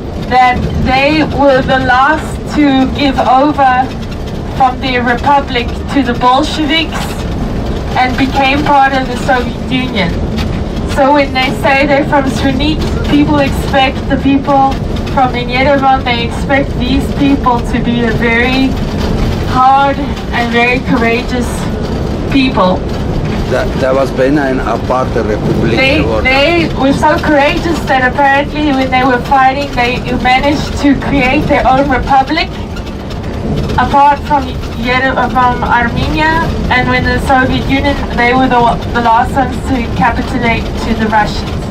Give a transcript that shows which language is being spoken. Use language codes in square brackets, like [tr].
[en] That they were the last to give over from the Republic to the Bolsheviks and became part of the Soviet Union. So when they say they're from Sunik, people expect the people from Yerevan, they expect these people to be a very hard and very courageous people. [nl] Dat was bijna een aparte republiek [en] They [nl] geworden. [en] were so courageous that apparently when they were fighting, they managed to create their own republic apart from Armenia, and when the Soviet Union, they were the last ones to capitulate to the Russians.